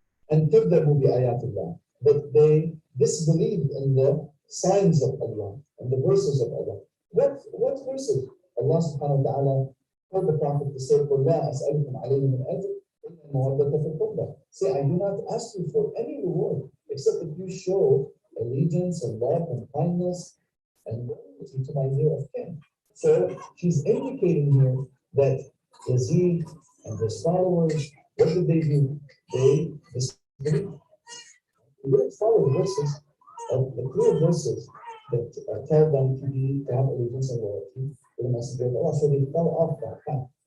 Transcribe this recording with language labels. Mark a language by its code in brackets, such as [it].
[en] And [ar] كذبوا بآيات الله, [en] but they disbelieved in the signs of Allah and the verses of Allah. What verses? [ar] Allah subhanahu wa ta'ala [en] told the Prophet to say, [ar] قُلْ لَا أَسْأَلُكُمْ عَلَيْهِ مِنْ أَجْرٍ إِلَّا الْمَوَدَّةَ فِي الْقُرْبَى. [en] Say, I do not ask you for any reward except that you show allegiance and love and kindness and loyalty to my near of kin. So she's indicating here that Yazid and his followers, what did they do? They disbelieved. They didn't follow the verses, the clear verses that tell them to have allegiance and loyalty to the messenger of Allah. So they fell off that path.